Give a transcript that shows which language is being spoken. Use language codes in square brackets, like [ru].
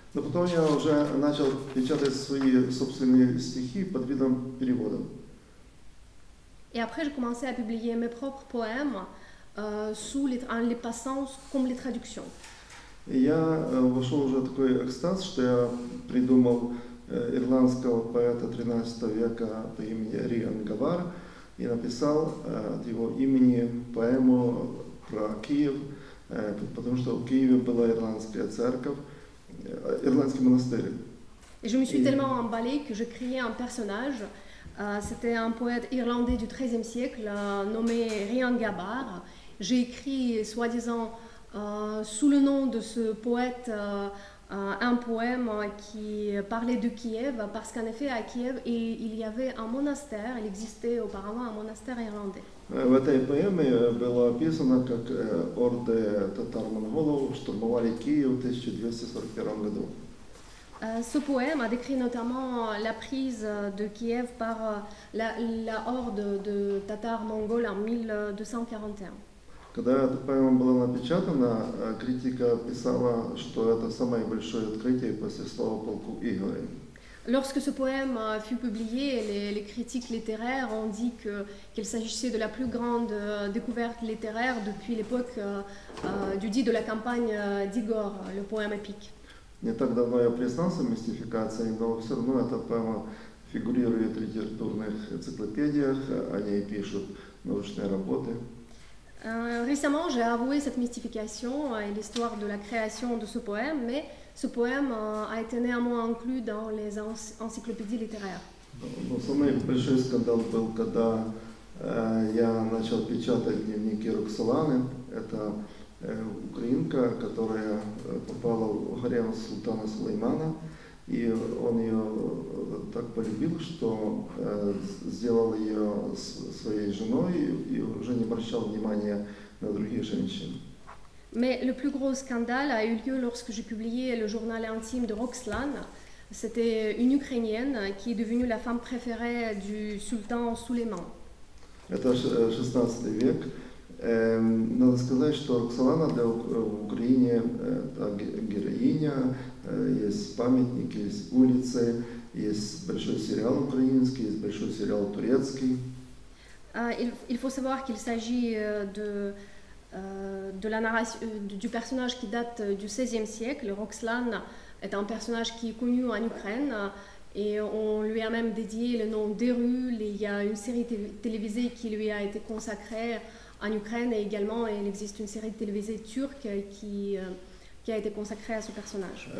[ru] Но потом я уже начал печатать свои собственные стихи под видом перевода. [fr] Et après, j'ai commencé à publier mes propres poèmes en les passant comme les traductions. [ru] И я вошел уже в такой экстаз, что я придумал ирландского поэта XIII века по имени Риан Гавар и написал от его имени поэму про Киев, потому что в Киеве была ирландская церковь, ирландский монастырь. [fr] Et je me suis tellement emballée que je créais un personnage. C'était un poète irlandais du XIIIe siècle nommé Rian Gabar. J'ai écrit, soi-disant, sous le nom de ce poète, un poème qui parlait de Kiev, parce qu'en effet, à Kiev, il y avait un monastère, il existait auparavant un monastère irlandais. [ru] В этой поэме было описано, как орды татар-монголов штурмовали Киев в 1241 году. [fr] Ce poème a décrit notamment la prise de Kiev par la horde de Tatars mongols en 1241. [ru] Когда эта поэма была напечатана, критика писала, что это самое большое открытие после слова полку Игоря. [fr] Lorsque ce poème fut publié, les critiques littéraires ont dit qu'il s'agissait de la plus grande découverte littéraire depuis l'époque du dit de la campagne d'Igor, le poème épique. [ru] Не так давно я признался в мистификации, но все равно эта поэма фигурирует в литературных энциклопедиях, о ней пишут научные работы. [fr] Récemment, j'ai avoué cette mystification et l'histoire de la création de ce poème, mais ce poème a été néanmoins inclus dans les encyclopédies littéraires. [ru] Но самый большой скандал был, когда я начал печатать дневники Роксоланы. Это украинка, которая попала в гарем султана Сулеймана. И он ее так полюбил, что сделал ее своей женой и уже не обращал внимания на других женщин. [fr] Mais le plus gros scandale a eu lieu lorsque j'ai publié le journal intime de Roxlane. C'était une Ukrainienne qui est devenue la femme préférée du sultan Сулейман. [ru] Это 16 век. Надо сказать, что Роксолана в Украине героиня, есть памятники, есть улицы, есть большой сериал украинский, есть большой сериал турецкий. [fr] Il faut savoir qu'il s'agit de la narration, du personnage qui date du XVIe siècle. Roxlane est un personnage qui est connu en Ukraine et on lui a même dédié le nom des rues. Il y a une série télévisée qui lui a été consacrée en Ukraine et également il existe une série télévisée turque qui a été consacrée à ce personnage.